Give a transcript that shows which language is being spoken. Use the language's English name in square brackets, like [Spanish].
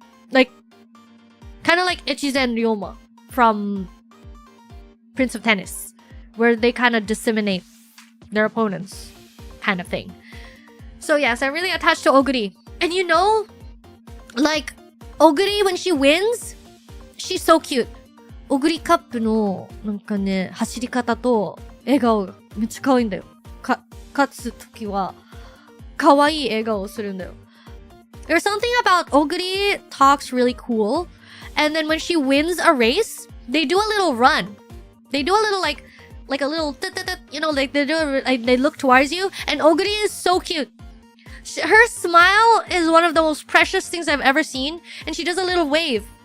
[English] Like, kind of like Echise and Ryoma from Prince of Tennis, where they kind of disseminate their opponents, kind of thing. So yes, I'm really attached to Oguri. And you know, like, Oguri, when she wins, she's so cute. [Japanese] Oguri Cup のなんかね、走り方と笑顔がめっちゃ可愛いんだよ。勝つときは可愛い笑顔をするんだよ。 [English] There's something about Oguri talks really cool, and then when she wins a race, they do a little run. They do a little like a little, you know, like they look towards you, and Oguri is so cute. Her smile is one of the most precious things I've ever seen, and she does a little wave.